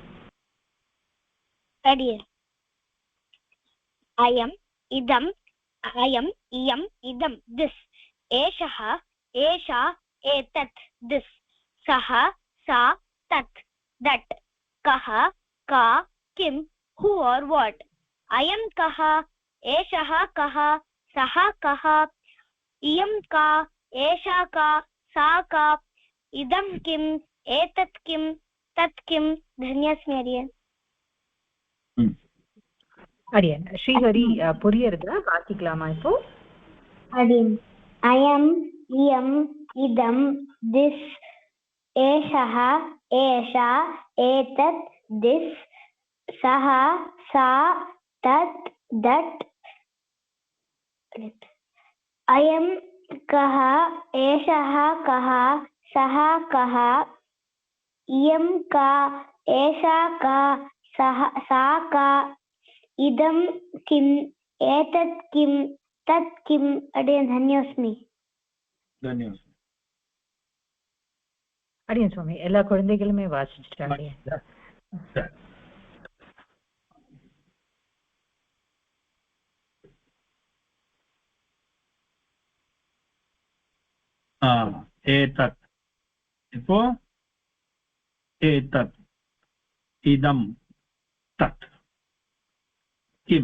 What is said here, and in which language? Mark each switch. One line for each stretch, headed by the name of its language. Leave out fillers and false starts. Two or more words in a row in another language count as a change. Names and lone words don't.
Sanskrit: अडियेन् अयम् इदम् अयम् इयम् इदम् this एषः एषा एतत् this सः सा तत् that कः का किम्
English: who are what
Sanskrit: अयम् कः एषः कः सः कः इयम् का एषा का सा का इदं किम् एतत् किं तत् किं. धन्यस्मि अडियन्.
Tamil: அடியேன் ஸ்ரீஹரி புரியறதா? வாசிக்கலாமா இப்போ?
Sanskrit: अडियन् अयम् इयम् इदं दिस् एषः एषा एतत् दिस् सः सा तत् दट् अयं कः एषः कः सः कः इयं का एषा का सः सा का इदं किम् एतत् किं तत् किम्. अडियन् धन्योस्मि.
Tamil: தன்யவாதம். அடியேன் சுவாமி எல்லா குழந்தைகளுமே வாசிச்சுட்டாங்க.
Sanskrit: ஏதத் இப்போ एतत् इदम् तत् किम्.